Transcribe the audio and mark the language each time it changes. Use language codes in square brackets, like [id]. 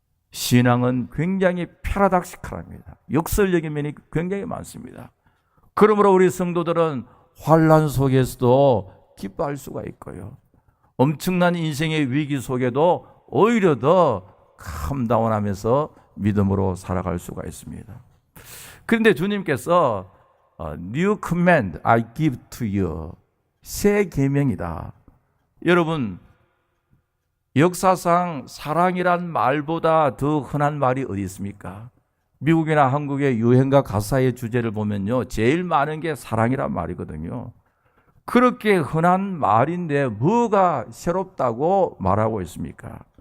[ko] 신앙은 굉장히 패러닥시컬합니다. 역설적인 면이 굉장히 많습니다. 그러므로 우리 성도들은 환난 속에서도 기뻐할 수가 있고요. 엄청난 인생의 위기 속에도 오히려 더 캄다운하면서 믿음으로 살아갈 수가 있습니다. 그런데 주님께서 [en] New command I give to you, [ko] 새 계명이다. 여러분, 역사상 사랑이란 말보다 더 흔한 말이 어디 있습니까? 미국이나 한국의 유행가 가사의 주제를 보면요, 제일 많은 게 사랑이란 말이거든요. 그렇게 흔한 말인데 뭐가 새롭다고 말하고 있습니까?